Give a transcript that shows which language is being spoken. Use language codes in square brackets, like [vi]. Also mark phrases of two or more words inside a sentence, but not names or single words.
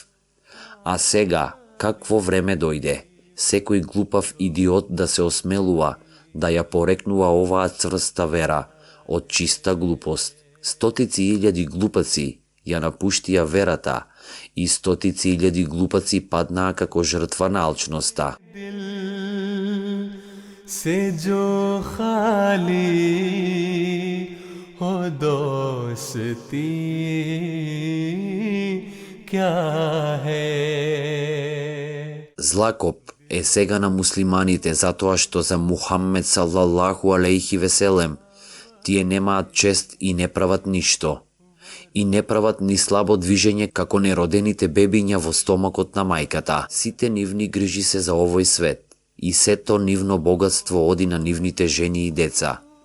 [mk] А сега, какво време дојде, секој глупав идиот да се осмелува да ја порекнува оваа цврста вера од чиста глупост. Стотици илјади глупаци ја напуштија верата и стотици илјади глупаци паднаа како жртва на алчноста. [hi] से जो खाली हो दोस्ती क्या है. [mk] Злакоп е сега на муслиманите затоа што за Мухаммед [ar] صلى الله عليه وسلم [mk] тие немаат чест и не прават ништо. И не прават ни слабо движење како неродените бебиња во стомакот на мајката. Сите нивни грижи се за овој свет и сето нивно богатство оди на нивните жени и деца.